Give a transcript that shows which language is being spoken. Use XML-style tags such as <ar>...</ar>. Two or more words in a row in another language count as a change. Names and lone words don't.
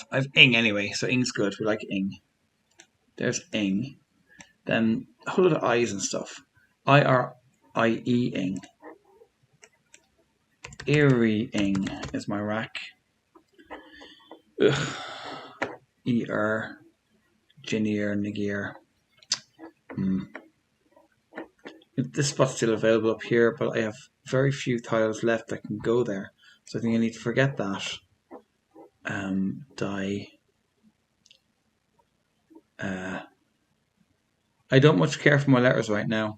<en>I have ing anyway, so ing's good. We like ing. There's ing. Then a whole lot of I's and stuff. I-R-I-E ing. Eerie ing is my rack. Ugh. E-R. Ginnier, Nigir. This spot's still available up here, but I have very few tiles left that can go there. So I think I need to forget that. Die. I don't much care for my letters right now.</en>